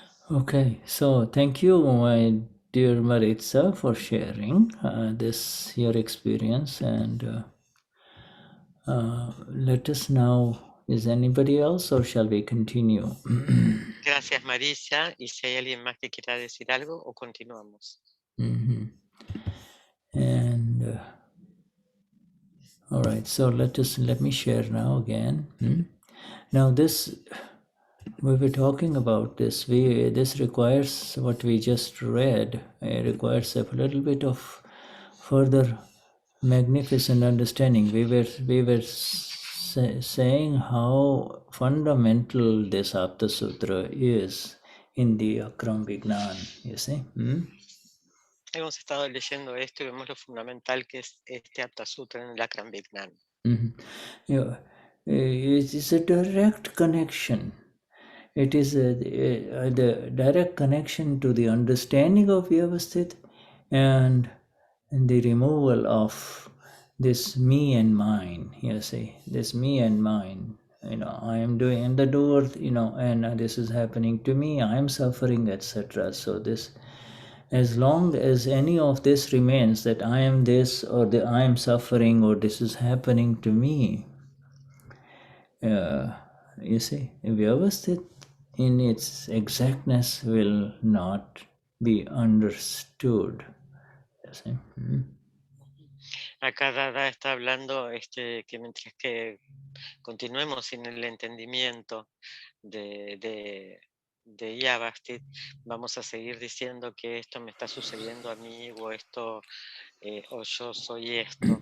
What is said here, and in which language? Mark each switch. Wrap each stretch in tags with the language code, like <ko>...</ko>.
<en>Okay, so thank you, my dear Maritza, for sharing this your experience, and let us now. Is anybody else, or shall we continue?</en> <es>Gracias, Marisa. Y si hay alguien más que quiera decir algo, o continuamos.</es> <en>And all right, so let me share now again. Now this. We were talking about this. This requires what we just read. It requires a little bit of further magnificent understanding. We were saying how fundamental this Aptasutra is in the Akram Vignan. You see.</en> <es>Hemos estado leyendo esto y vemos lo fundamental que es este Aptasutra en el Akram Vignan.</es> <en>It is a direct connection. It is the direct connection to the understanding of Vyavasthit and the removal of this me and mine. You see, this me and mine. I am doing and the doer. And this is happening to me. I am suffering, etc. So this, as long as any of this remains, that I am this or I am suffering or this is happening to me. You see, Vyavasthit in its exactness will not be understood.</en> <es>¿Sí? Acá Dada está hablando que mientras que continuemos sin el entendimiento de Vyavasthit, vamos a seguir diciendo que esto me está sucediendo a mí o esto o yo soy esto.</es>